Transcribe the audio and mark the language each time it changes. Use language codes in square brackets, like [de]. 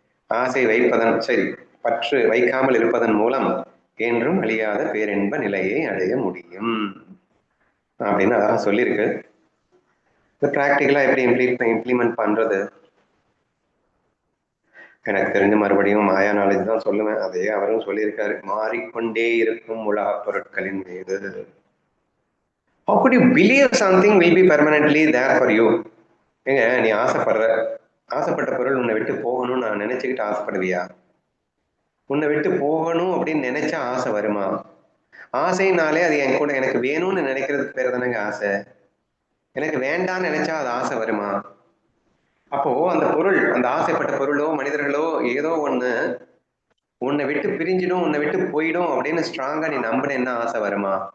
[ta] ஆசை வைப்பதன் சரி, பற்று வைக்காமல் இருப்பதன் மூலம் என்றும் அழியாத பேரின்ப நிலையை அடைய முடியும் அப்படின்னு அதான் சொல்லியிருக்கு. இது பிராக்டிக்கலா எப்படி இம்ப்ளிமெண்ட் பண்றது? எனக்கு தெரிஞ்ச மறுபடியும் மாயா நாலேஜ் தான் சொல்லுவேன். அதே அவரும் சொல்லியிருக்காரு, மாறிக்கொண்டே இருக்கும் உலக பொருட்களின் மீது. [en] How could you believe something will be permanently there for you? [ta] ஏங்க நீ ஆசைப்பட்ட பொருள் உன்னை விட்டு போகணும்னு நான் நினைச்சுக்கிட்டு ஆசைப்படுவியா? உன்னை விட்டு போகணும் அப்படின்னு நினைச்சா ஆசை வருமா? ஆசைனாலே அது என் கூட எனக்கு வேணும்னு நினைக்கிறதுக்கு பேர் தானேங்க ஆசை. எனக்கு வேண்டாம்னு நினைச்சா அது ஆசை வருமா? அப்போ அந்த பொருள், அந்த ஆசைப்பட்ட பொருளோ மனிதர்களோ ஏதோ ஒண்ணு உன்னை விட்டு பிரிஞ்சிடும், உன்னை விட்டு போயிடும் அப்படின்னு ஸ்ட்ராங்கா நீ நம்பினேன்னா ஆசை வருமா?